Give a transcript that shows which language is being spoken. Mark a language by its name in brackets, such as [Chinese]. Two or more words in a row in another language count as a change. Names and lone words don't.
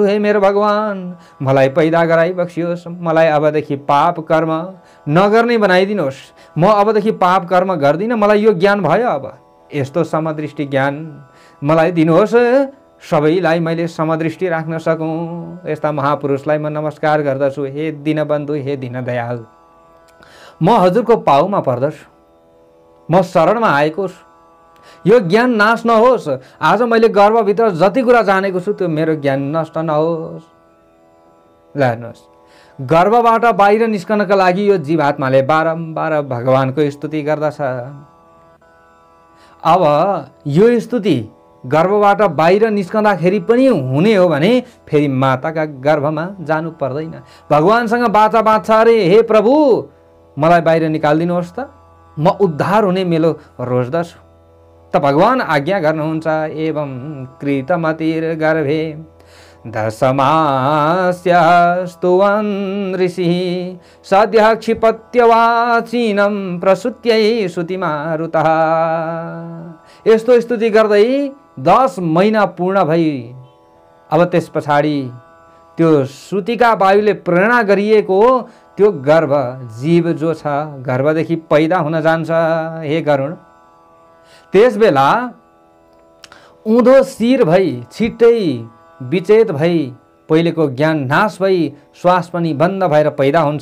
[Nepali] हे मेरो भगवान, मलाई पैदा गराइ बक्सियोस्। मलाई अबदेखि पाप कर्म नगर्ने बनाइदिनुहोस्। म अबदेखि पाप कर्म गर्दिनँ। मलाई यो ज्ञान भयो। अब यस्तो समदृष्टि ज्ञान मलाई दिनुहोस्। सबैलाई मैले समदृष्टि राख्न सकूँ। यस्ता महापुरुषलाई म नमस्कार गर्दछु। हे दीनबन्धु, हे दीनदयाल, म हजुरको पाउमा पर्दछु। म शरणमा आएको छु। यो ज्ञान नाश नहोस्। आज मैले गर्भभित्र जति कुरा जानेको छु त्यो मेरो ज्ञान नष्ट नहोस्। ल हेर्नुहोस्, गर्भबाट बाहिर निस्कनका लागि यो जीवात्माले बारम्बार भगवानको स्तुति गर्दछ। अब यो स्तुति गर्भबाट बाहिर निस्कँदाखेरि पनि हुने हो भने फेरि माताका गर्भमा जानु पर्दैन। भगवानसँग बाचा बाँच्छ अरे, हे प्रभु मलाई बाहिर निकालिदिनुहोस् त, म उद्धार हुने मेलो रोज्दछु। त भगवान आज्ञा गर्नुहुन्छ। [Sanskrit] एवं कृतमतिर्गर्भे दशमास्यस्तुवन् ऋषिः सद्यः क्षिपत्यवाचीनं प्रसूत्यै श्रुतिमारुतः। [Nepali] यस्तो स्तुति गर्दै 10 महिना पूर्ण भई अब त्यस पछाडि त्यो श्रुतिका वायुले प्रेरणा गरिएको त्यो गर्भ जीव जो छ गर्भदेखि पैदा हुन जान्छ। हे गरुण, त्यस बेला उँधो शिर भई छिट्टै विचेत भई पहिलेको ज्ञान नाश भई श्वास पनि बन्द भएर पैदा हुन्छ।